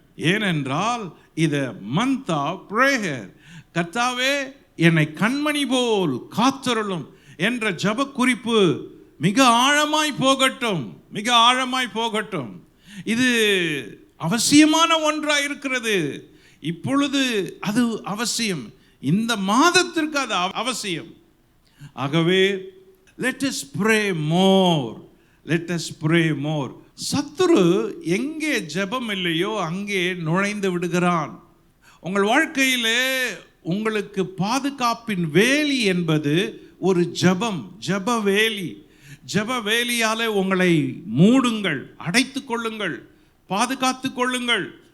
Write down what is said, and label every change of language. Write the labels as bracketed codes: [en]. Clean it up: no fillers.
[ta] ஏனென்றால் இது [en] Month of prayer. [ta] கர்த்தாவே, என்னை கண்மணி போல் காத்தருளும் என்ற ஜெப குறிப்பு மிக ஆழமாய் போகட்டும், மிக ஆழமாய் போகட்டும். இது அவசியமான ஒன்றாக இருக்கிறது. இப்பொழுது அது அவசியம், இந்த மாதத்திற்கு அது அவசியம். ஆகவே [en] let us pray more, let us pray more. [ta] சத்துரு எங்கே ஜெபம் இல்லையோ அங்கே நுழைந்து விடுகிறான். உங்கள் வாழ்க்கையிலே உங்களுக்கு பாதுகாப்பின் வேலி என்பது ஒரு ஜெபம், ஜெப வேலி. ஜெப வேலியாலே உங்களை மூடுங்கள், அடைத்து கொள்ளுங்கள், பாதுகாத்து கொள்ளுங்கள்.